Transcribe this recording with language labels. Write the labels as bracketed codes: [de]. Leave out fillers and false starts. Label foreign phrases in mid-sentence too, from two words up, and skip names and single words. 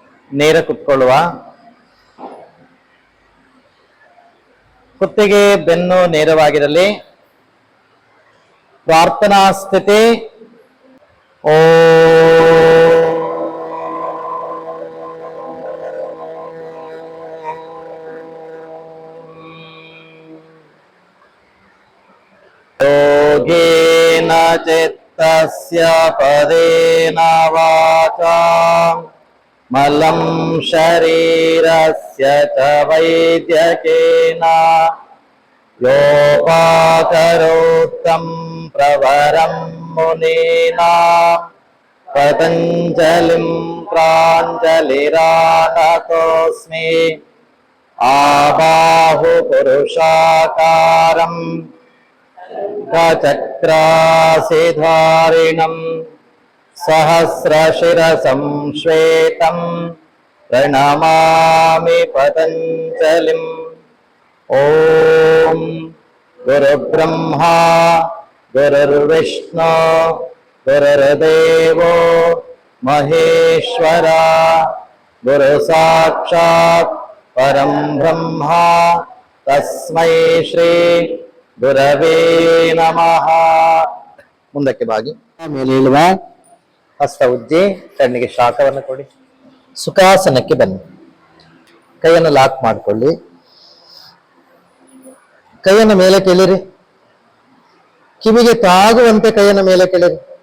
[kn] ನೇರ ಕುತ್ಕೊಳ್ಳುವ. ಕುತ್ತಿಗೆ ಬೆನ್ನು ನೇರವಾಗಿರಲಿ. ಪ್ರಾರ್ಥನಾ ಸ್ಥಿತಿ. [sa] ಓ ಯೋಗೇನ ಚಿತ್ತಸ್ಯ ಪದೇನ ವಾಚಾ ಮಲಂ ಶರೀರಸ್ಯ ಚ ವೈದ್ಯಕೇನ ಯೋಪಾಕರೋತ್ತಂ ಪ್ರವರಂ ಮುನೀನಾಂ ಪತಂಜಲಿಂ ಪ್ರಾಂಜಲಿರಾನತೋಸ್ಮಿ. ಆಬಾಹು ಪುರುಷಾಕಾರಂ ಚಕ್ರಾಸಿಧಾರಿಣಂ ಸಹಸ್ರಶಿರಸಂ ಶ್ವೇತಂ ಪ್ರಣಮಾಮಿ ಪತಂಜಲಿಂ. ಓಂ ಗುರುಬ್ರಹ್ಮ ಗುರುರ್ವಿಷ್ಣು ಗುರುರ್ದೇವೋ ಮಹೇಶ್ವರ ಗುರು ಸಾಕ್ಷಾತ್ ಪರಂ ಬ್ರಹ್ಮ ತಸ್ಮೈ ಶ್ರೀ ಗುರವೇ ನಮಃ. [kn] ಮುಂದಕ್ಕೆ ಬಾಗಿ ಮೇಲೆ ಇಳುವ. ಹಸ್ತ ಉಜ್ಜಿ ಕಣ್ಣಿಗೆ ಶಾಖವನ್ನು ಕೊಡಿ. ಸುಖಾಸನಕ್ಕೆ ಬನ್ನಿ. ಕೈಯನ್ನು ಲಾಕ್ ಮಾಡಿಕೊಳ್ಳಿ. ಕೈಯನ್ನು ಮೇಲೆ ಕೆಳಿರಿ. ಕಿವಿಗೆ ತಾಗುವಂತೆ ಕೈಯನ್ನು ಮೇಲೆ ಕೆಳಿರಿ.